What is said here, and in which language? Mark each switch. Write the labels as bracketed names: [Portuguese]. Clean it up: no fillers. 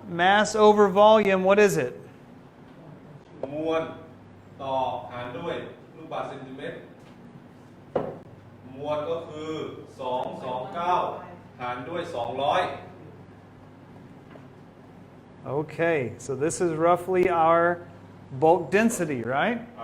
[English] mass over volume, what is it? [Thai] มวลต่อหารด้วยลูกบาศก์เซนติเมตรมวลก็คือ229หารด้วย200 [English] Okay, so this is roughly our bulk density, right?